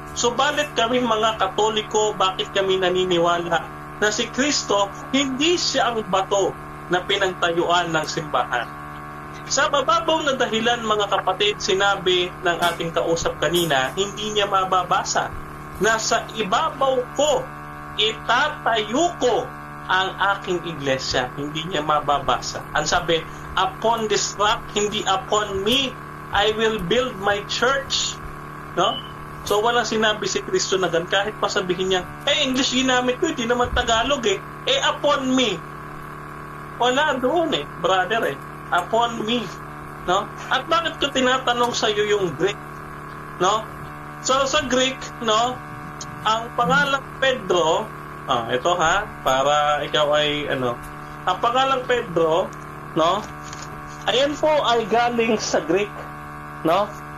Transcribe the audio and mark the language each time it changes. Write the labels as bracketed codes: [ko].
[tl] Subalit kami mga Katoliko, bakit kami naniniwala na si Kristo hindi siya ang bato na pinagtayuan ng simbahan? Sa mababaw na dahilan mga kapatid, sinabi ng ating kausap kanina, hindi niya mababasa na sa ibabaw ko, itatayo ko ang aking iglesia. Hindi niya mababasa. Ang sabi, [en] upon this rock, [tl] hindi [en] upon me, I will build my church. No? [tl] So walang sinabi si Kristo na gan, kahit pa sabihin niya, English ginamit ko, hindi naman Tagalog eh. [en] Upon me. [tl] Wala doon brother [en] Upon me. [tl] No? At bakit ko tinatanong sa iyo yung Greek? No? So sa Greek, no, ang pangalang Pedro, ito ha, para ikaw ay ang pangalang Pedro, no? Ayan po ay galing sa Greek, no?